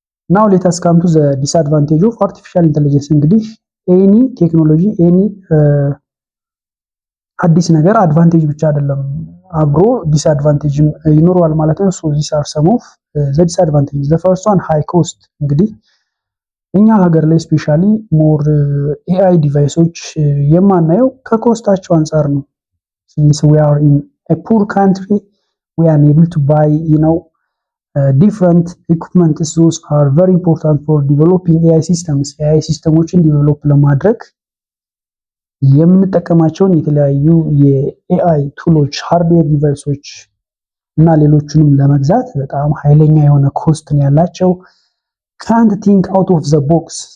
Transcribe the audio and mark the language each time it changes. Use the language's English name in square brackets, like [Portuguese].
[English] ናው ሌተስ ካም ቱ ዘ ዲስአድቫንቴጅ ኦፍ አርቲፊሻል ኢንተለጀንስ። [Amharic] እንግዲህ ኤኒ ቴክኖሎጂ ኤኒ አዲስ ነገር አድቫንቴጅ ብቻ አይደለም አብሮ ዲስአድቫንቴጅም ይኖረዋል ማለት ነው። [English] ሶ ዚስ አር ሰም ኦፍ ዘ ዲስአድቫንቴጅ። ዘ ፈርስት ዋን ሃይ ኮስት። [Amharic] እንግዲህ እኛ ሀገር ላይ ስፔሻሊ ሞር ኤአይ ዲቫይሶች የማናየው ከኮስታቸው አንጻር ነው። [English] ሲንስ ዊ አር ኢን ኤ ፑር ካንትሪ ዊ አር ኤብል ቱ ባይ different equipments. Those are very important for developing AI systems. [Amharic] AI ሲስተሞችን ዲቨሎፕ ለማድረግ የምንጠቀማቸውን የተለያዩ የኤአይ ቱሎች ሃርድዌር ዲቫይሶች እና ሌሎችንም ለመግዛት በጣም ኃይለኛ የሆነ ኮስት ነው ያላቸው። [English] can't think out of the box።